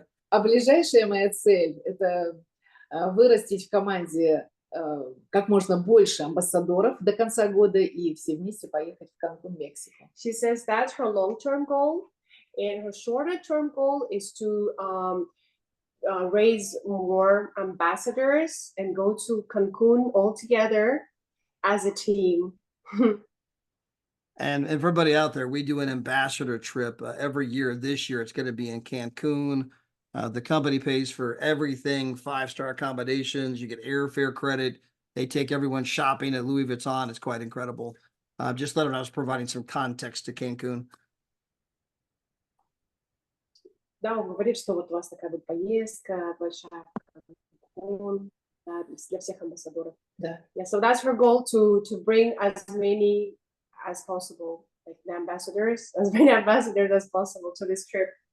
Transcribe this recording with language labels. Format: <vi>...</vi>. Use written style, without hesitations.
<ru>А ближайшая моя цель – это вырастить в команде как можно больше амбассадоров до конца года и все вместе поехать в Канкун, Мексику.</ru> <en>She says that's her long-term goal, and her shorter-term goal is to raise more ambassadors and go to Cancun all together as a team. And everybody out there, we do an ambassador trip every year. This year, it's going to be in Cancun. The company pays for everything, 5-star accommodations. You get airfare credit. They take everyone shopping at Louis Vuitton. It's quite incredible. Just let them know I was providing some context to Cancun.</en> <ru>Да, он говорит, что вот у вас такая вот поездка большая, да, для всех амбассадоров. Да.</ru> <en>Yeah, so that's her goal, to bring as many as possible, like the ambassadors, as many ambassadors as possible to this trip.</en>